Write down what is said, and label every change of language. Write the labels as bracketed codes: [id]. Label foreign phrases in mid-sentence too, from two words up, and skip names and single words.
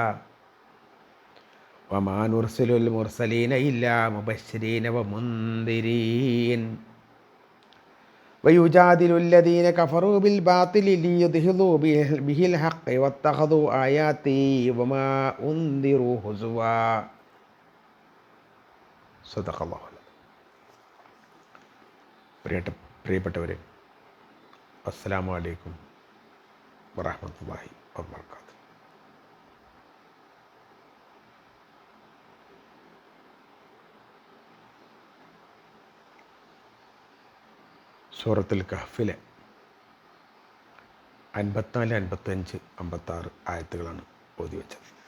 [ar] وما نرسل المرسلين إلا مبشرين ومنذرين ويجادل الذين كفروا بالباطل ليدحضوا به الحق واتخذوا آياتي وما أنذروا هزوا. صدق الله العظيم. പ്രിയപ്പെട്ടവരെ, السلام عليكم ورحمة الله وبركاته. [ml] സൂറത്തുൽ കഹ്ഫിലെ 54, 55, 56 ആയത്തുകളാണ് ഓതി വെച്ചത്.